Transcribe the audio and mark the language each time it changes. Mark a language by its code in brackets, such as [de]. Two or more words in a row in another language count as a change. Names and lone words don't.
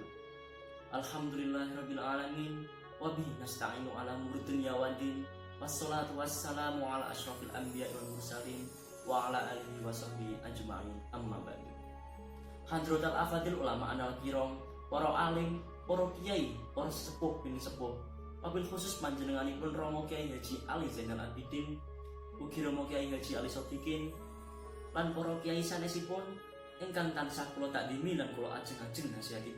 [ar] الحمد لله رب العالمين وبه نستعين على أمور الدنيا والدين. والصلاة والسلام على أشرف الأنبياء والمرسلين وعلى آله وصحبه أجمعين. أما بعد. حضرات الأفاضل العلماء الكرام, [jv] para alim, para kiai, para sepuh bin sepuh. Wabil khusus panjenenganipun Romo Kiai Haji Ali Zainal Abidin, ugi Romo Kiai Haji Ali Sodikin, lan para kiai sanesipun ingkang tansah kula takdimi lan kula ajeng-ajeng nasihatipun.